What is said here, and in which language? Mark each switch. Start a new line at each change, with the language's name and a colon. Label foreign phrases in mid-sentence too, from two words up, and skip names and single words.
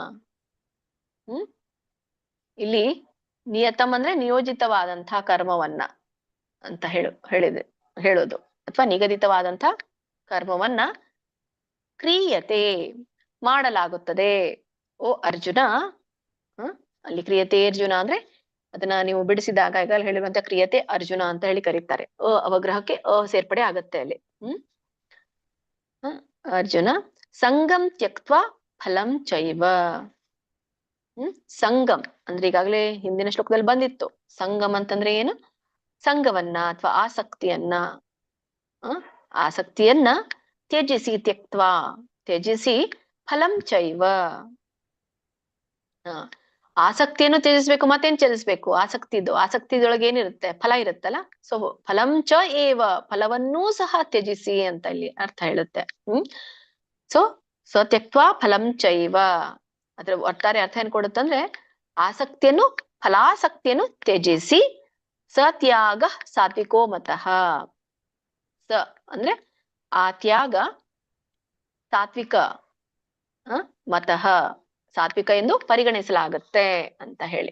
Kannada: ಇಲ್ಲಿ ನಿಯತಂ ಅಂದ್ರೆ ನಿಯೋಜಿತವಾದಂತಹ ಕರ್ಮವನ್ನ ಅಂತ ಹೇಳೋದು, ಅಥವಾ ನಿಗದಿತವಾದಂತಹ ಕರ್ಮವನ್ನ ಕ್ರಿಯತೆ ಮಾಡಲಾಗುತ್ತದೆ ಓ ಅರ್ಜುನ. ಅಲ್ಲಿ ಕ್ರಿಯತೆ ಅರ್ಜುನ ಅಂದ್ರೆ ಅದನ್ನ ನೀವು ಬಿಡಿಸಿದಾಗ ಈಗ ಹೇಳಿರುವಂತ ಕ್ರಿಯತೆ ಅರ್ಜುನ ಅಂತ ಹೇಳಿ ಕರೀತಾರೆ. ಅವಗ್ರಹಕ್ಕೆ ಸೇರ್ಪಡೆ ಆಗತ್ತೆ ಅಲ್ಲಿ.
Sanskrit: ಅರ್ಜುನ ಸಂಗಂ ತ್ಯಕ್ತ್ವಾ ಫಲಂ ಚೈವ.
Kannada: ಸಂಗಮ್ ಅಂದ್ರೆ ಈಗಾಗಲೇ ಹಿಂದಿನ ಶ್ಲೋಕದಲ್ಲಿ ಬಂದಿತ್ತು. ಸಂಗಮ್ ಅಂತಂದ್ರೆ ಏನು? ಸಂಘವನ್ನ ಅಥವಾ ಆಸಕ್ತಿಯನ್ನ ತ್ಯಜಿಸಿ, ತ್ಯಕ್ತ್ವಾ ತ್ಯಜಿಸಿ,
Sanskrit: ಫಲಂ ಚೈವ
Kannada: ಆಸಕ್ತಿಯನ್ನು ತ್ಯಜಿಸ್ಬೇಕು. ಮತ್ತೇನ್ ತ್ಯಜಿಸ್ಬೇಕು? ಆಸಕ್ತಿದೊಳಗೆ ಏನಿರುತ್ತೆ? ಫಲ ಇರುತ್ತಲ್ಲ.
Sanskrit: ಸೊ ಫಲಂ ಚ ಏವ,
Kannada: ಫಲವನ್ನೂ ಸಹ ತ್ಯಜಿಸಿ ಅಂತ ಇಲ್ಲಿ ಅರ್ಥ ಹೇಳುತ್ತೆ. ಸೊ
Sanskrit: ತ್ಯಕ್ತ್ವಾ ಫಲಂ ಚೈವ
Kannada: ಅದ್ರ ಒಟ್ಟಾರೆ ಅರ್ಥ ಏನ್ ಕೊಡುತ್ತಂದ್ರೆ ಫಲಾಸಕ್ತಿಯನ್ನು ತ್ಯಜಿಸಿ,
Sanskrit: ಸತ್ಯಾಗ ಸಾತ್ವಿಕೋ ಮತಃ.
Kannada: ಸ ಅಂದ್ರೆ ಆ ತ್ಯಾಗ ಸಾತ್ವಿಕ, ಮತಃ ಸಾತ್ವಿಕ ಎಂದು ಪರಿಗಣಿಸಲಾಗುತ್ತೆ ಅಂತ ಹೇಳಿ.